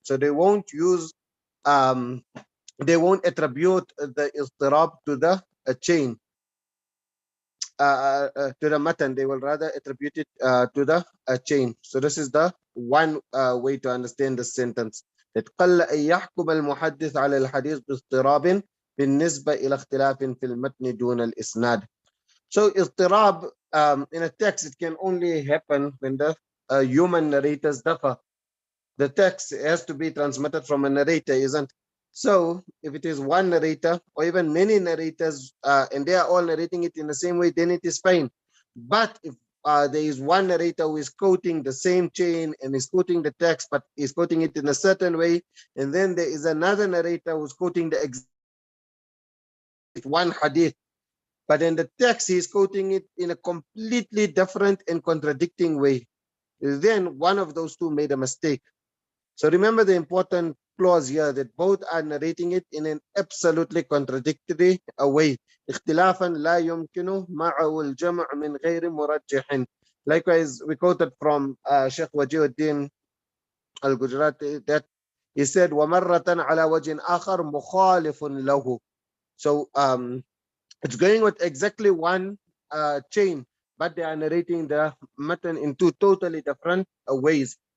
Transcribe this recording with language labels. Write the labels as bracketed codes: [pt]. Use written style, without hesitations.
[en] So they won't use, they won't attribute the Iḍṭirāb to the chain, to the matan. They will rather attribute it to the chain. So this is the one way to understand the sentence. that [ar] قل أن يحكم المحدث على الحديث باضطراب بالنسبة إلى اختلاف في المتن دون الإسناد. [en] So اضطراب in a text, it can only happen when the human narrators differ. The text has to be transmitted from a narrator, isn't? So if it is one narrator or even many narrators and they are all narrating it in the same way, then it is fine. But if there is one narrator who is quoting the same chain and is quoting the text, but is quoting it in a certain way, and then there is another narrator who's quoting the exact one hadith, but in the text he is quoting it in a completely different and contradicting way, then one of those two made a mistake. So remember the important clause here, that both are narrating it in an absolutely contradictory way. [ar] اختلافا لا يمكن معه الجمع من غير مرجح. [en] Likewise, we quoted from Sheikh Wajiuddin al-Gujarati that he said, [ar] وَمَرَّةً عَلَى وَجْهٍ آخر مُخَالِفٌ له. [en] So it's going with exactly one chain, but they are narrating the matan in two totally different ways.